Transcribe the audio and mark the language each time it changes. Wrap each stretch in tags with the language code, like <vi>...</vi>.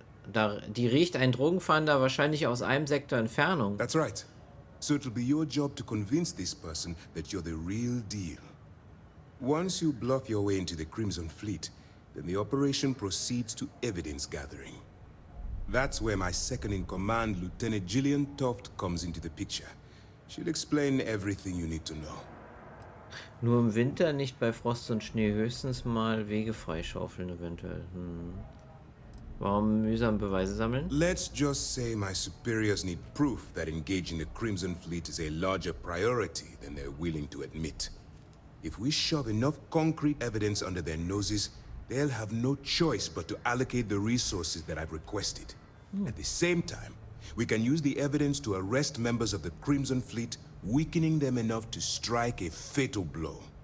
<de>Die riecht ein Drogenfahnder wahrscheinlich aus einem Sektor Entfernung.</de> <en>That's right. So it'll be your job to convince this person that you're the real deal. Once you bluff your way into the Crimson Fleet, then the operation proceeds to evidence gathering. That's where my second-in-command, Lieutenant Gillian Toft, comes into the picture. She'll explain everything you need to know.</en> <de>Nur im Winter, nicht bei Frost und Schnee, höchstens mal Wege freischaufeln eventuell. Warum mühsam Beweise sammeln?</de> <en>Let's just say my superiors need proof that engaging the Crimson Fleet is a larger priority than they're willing to admit. If we shove enough concrete evidence under their noses, they'll have no choice but to allocate the resources that I've requested. At the same time, we can use the evidence to arrest members of the Crimson Fleet, weakening them enough to strike a fatal blow.</en>